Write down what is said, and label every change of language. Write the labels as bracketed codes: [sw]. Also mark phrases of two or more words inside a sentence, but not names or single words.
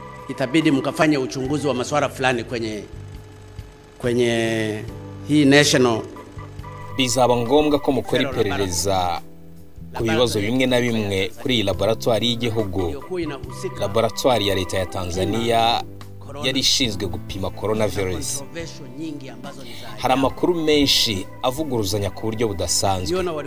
[sw] itabidi mkafanye uchunguzi wa masuala fulani kwenye hii national. [rw] Bizaba ngombwa ko mukora iperereza ku bibazo bimwe na bimwe kuri iyi laboratoire y'igihugu, laboratoire ya leta ya Tanzania yari ishinzwe gupima coronavirus. Hari amakuru menshi avuguruzanya ku buryo budasanzwe.